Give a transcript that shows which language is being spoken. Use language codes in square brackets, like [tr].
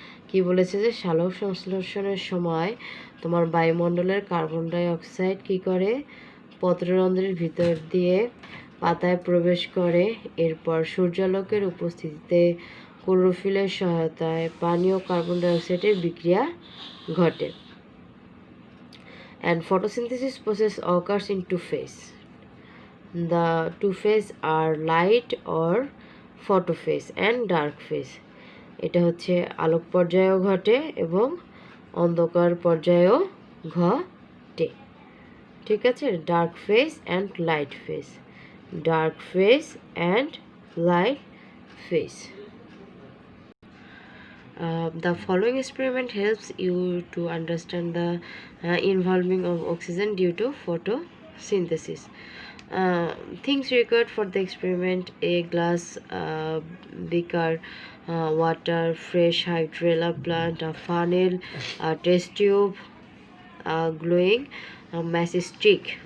[bn] কি বলেছে যে সালোক সংশ্লেষণের সময় তোমার বায়ুমণ্ডলের কার্বন ডাই অক্সাইড কী করে, পত্ররন্ধ্রের ভিতর দিয়ে পাতায় প্রবেশ করে, এরপর সূর্যালোকের উপস্থিতিতে ক্লোরোফিলের সহায়তায় পানি ও কার্বন ডাই অক্সাইডের বিক্রিয়া ঘটে। [en] And photosynthesis process occurs in two phases. The two phases are light or photophase and dark phase. [bn] এটা হচ্ছে আলোক পর্যায়েও ঘটে এবং অন্ধকার পর্যায়েও ঘটে। ঠিক আছে, [en] Dark phase and light phase, dark phase and light phase. The following experiment helps you to understand the involving of oxygen due to photosynthesis. Things required for the experiment: a glass beaker, water, fresh hydrilla plant, a funnel, a test tube, a glowing match stick.